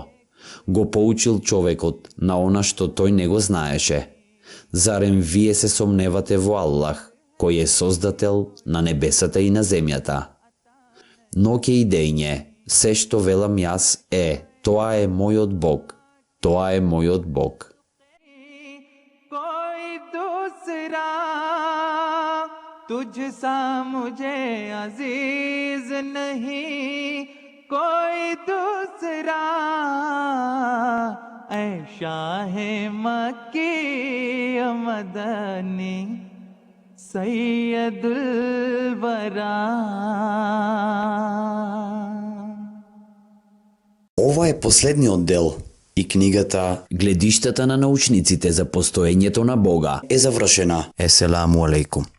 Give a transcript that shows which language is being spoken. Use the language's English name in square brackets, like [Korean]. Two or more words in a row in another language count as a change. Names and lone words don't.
[Macedonian] Го поучил човекот на она што тој не го знаеше. Зарем вие се сомневате во Аллах, кој е создател на небесата и на земјата? Но ке идење, се што велам јас е, тоа е мојот Бог, тоа е мојот Бог. [Urdu] کوئی دوسرا تجھ سا مجھے عزیز نہیں، کوئی دوسرا اے شاہِ مکی مدنی سید الوریٰ. [Macedonian] Ова е последниот дел и книгата Гледиштата на научниците за постоењето на Бога е завршена. [Arabic] السلام عليكم.